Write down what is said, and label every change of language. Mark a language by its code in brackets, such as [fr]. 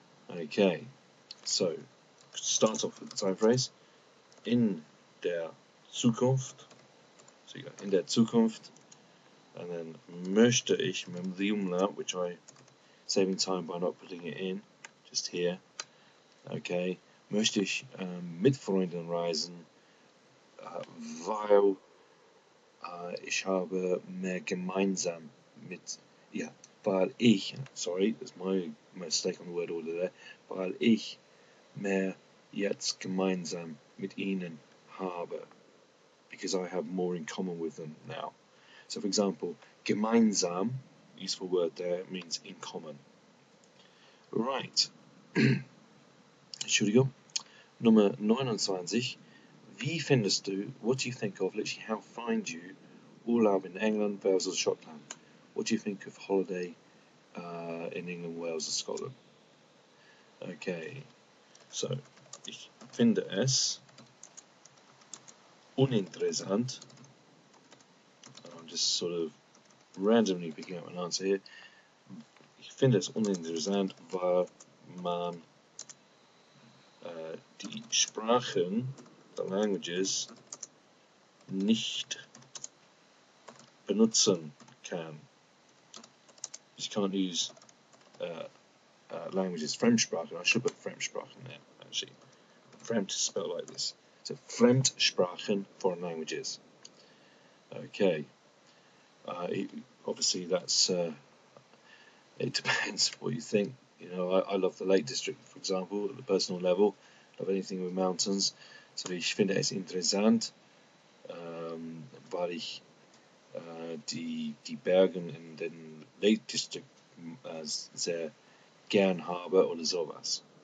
[en] Okay, so start off with the time phrase. [de] In der Zukunft. [en] So you got [de] in der Zukunft, [en] and then [de] möchte ich, [en] remember the umlaut, which I saving time by not putting it in, just here. [de] Okay, möchte ich mit Freunden reisen, weil ich habe mehr gemeinsam mit, weil ich, [en] sorry, that's my mistake on the word order there, [de] weil ich mehr jetzt gemeinsam mit ihnen habe, [en] because I have more in common with them now. So for example, gemeinsam, useful word there, means in common. Right. Entschuldigung. Nummer 29. [de] Wie findest du, [en] what do you think of, literally how find you, Urlaub in England, Wales or Scotland? What do you think of holiday in England, Wales or Scotland? [de] Okay, so ich finde es uninteressant. [en] I'm just sort of randomly picking up an answer here. [de] Ich finde es uninteressant, weil man die Sprachen, [en] the languages, [de] nicht benutzen kann. [en] You can't use languages, Fremdsprachen. I should put Fremdsprachen there, actually. Fremd is spelled like this. So Fremdsprachen, foreign languages. Okay. Obviously, that's it depends what you think. I love the Lake District, for example, at the personal level. Love anything with mountains. [de] So ich finde es interessant, weil ich die Bergen in den Lake District sehr gern habe oder sowas.